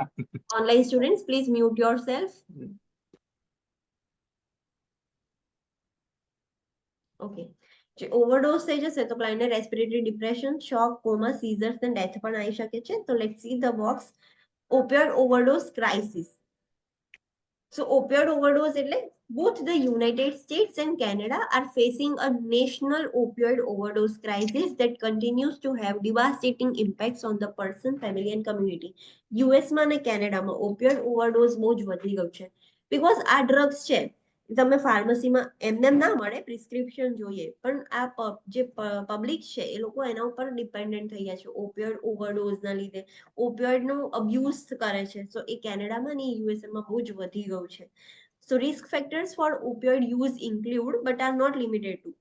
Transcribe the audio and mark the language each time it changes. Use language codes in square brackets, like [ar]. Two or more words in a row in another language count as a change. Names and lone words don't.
[en] Online students please mute yourself. Okay, [gu] જે ઓવરડોઝ થઈ જશે તો ક્લાયન્ટને [en] respiratory depression, shock, coma, seizures and death [gu] પણ આવી શકે છે. [en] તો let's see the box. Opioid overdose crisis. So opioid overdose એટલે both the United States and Canada are facing a national opioid overdose crisis that continues to have devastating impacts on the person, family and community. [gu] US માં અને કેનેડામાં [en] opioid overdose [gu] બહુ જ વધી ગયું છે. બીકોઝ આ ડ્રગ્સ છે તમે ફાર્મસીમાં એમને ના મળે, પ્રિસ્ક્રિપ્શન જોઈએ. પણ આ જે પબ્લિક છે એ લોકો એના ઉપર ડિપેન્ડન્ટ થઈ ગયા છે [en] opioid overdoseના [gu] લીધે. [en] opioidનો abuse [gu] કરે છે. [en] સો [gu] એ કેનેડામાં અને યુએસએમાં બહુ જ વધી ગયું છે. [en] So risk factors for opioid use include but are not limited to.